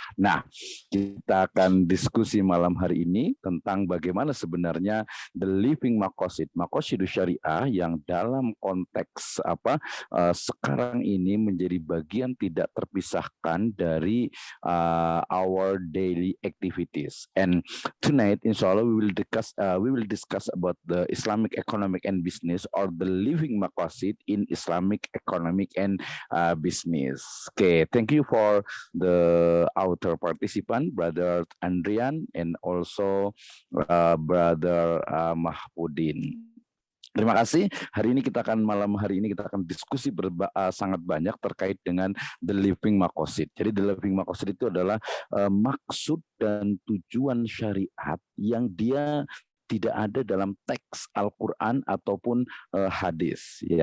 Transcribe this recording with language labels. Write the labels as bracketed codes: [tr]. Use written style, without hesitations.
[id] Nah, kita akan diskusi malam hari ini tentang bagaimana sebenarnya [en] the living maqasid syariah [id] yang dalam konteks sekarang ini menjadi bagian tidak terpisahkan dari [en] our daily activities. And tonight, inshallah, we will discuss about the Islamic economic and business, or the living maqasid in Islamic economic and business. Okay, thank you for the outer participant, Brother Andrian, and also Brother Mahfudin. [id] Terima kasih. Malam hari ini kita akan diskusi sangat banyak terkait dengan [en] the living maqasid. [id] Jadi [en] the living maqasid [id] itu adalah maksud dan tujuan syariat yang dia tidak ada dalam teks Al-Quran ataupun hadis.